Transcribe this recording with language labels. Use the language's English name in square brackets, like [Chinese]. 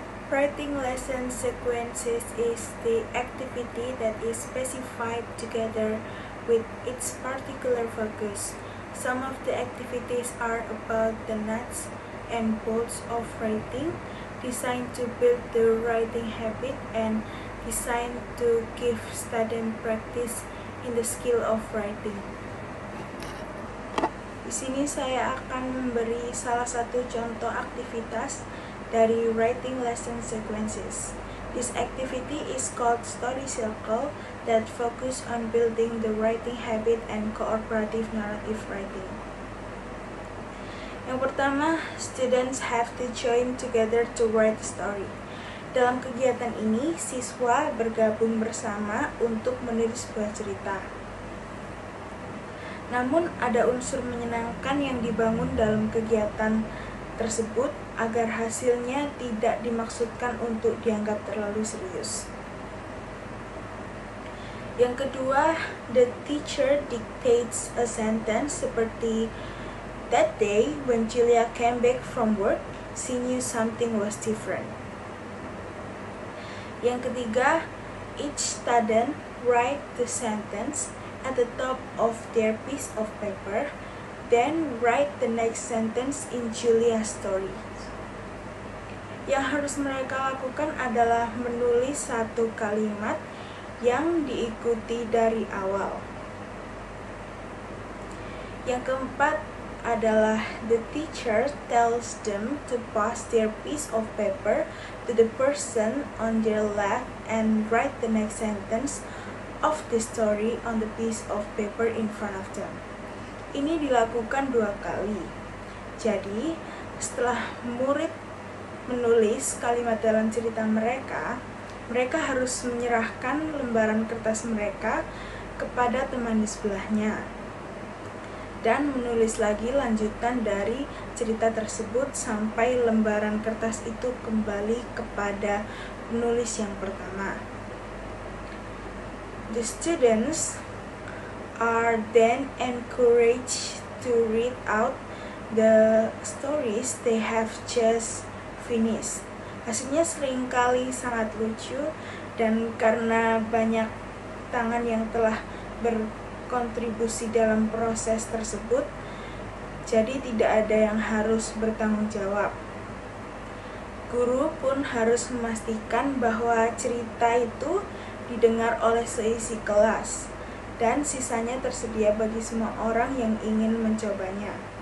[English] Writing lesson sequences is the activity that is specified together with its particular focus. Some of the activities are about the nuts and bolts of writing, designed to build the writing habit and designed to give student practice in the skill of writing. [Indonesian] Di sini saya akan memberi salah satu contoh aktivitas dari writing lesson sequences. [English] This activity is called story circle that focus on building the writing habit and cooperative narrative writing. [Indonesian] Yang pertama, [English] students have to join together to write a story. [Indonesian] Dalam kegiatan ini, siswa bergabung bersama untuk menulis sebuah cerita. Namun, ada unsur menyenangkan yang dibangun dalam kegiatan tersebut agar hasilnya tidak dimaksudkan untuk dianggap terlalu serius. Yang kedua, [English] the teacher dictates a sentence [Indonesian] seperti [English] that day when Julia came back from work, she knew something was different. [Indonesian] Yang ketiga, [English] each student write the sentence at the top of their piece of paper, then write the next sentence in Julia's story. [Indonesian] Yang harus mereka lakukan adalah menulis satu kalimat yang diikuti dari awal. Yang keempat adalah [English] the teacher tells them to pass their piece of paper to the person on their left and write the next sentence of the story on the piece of paper in front of them. [Indonesian] Ini dilakukan 2 kali. Jadi, setelah murid menulis kalimat dalam cerita mereka, mereka harus menyerahkan lembaran kertas mereka kepada teman di sebelahnya dan menulis lagi lanjutan dari cerita tersebut sampai lembaran kertas itu kembali kepada penulis yang pertama. [English] The students are then encouraged to read out the stories they have just finished. [Indonesian] Hasilnya seringkali sangat lucu, dan karena banyak tangan yang telah berkontribusi dalam proses tersebut, jadi tidak ada yang harus bertanggung jawab. Guru pun harus memastikan bahwa cerita itu didengar oleh seisi kelas, dan sisanya tersedia bagi semua orang yang ingin mencobanya.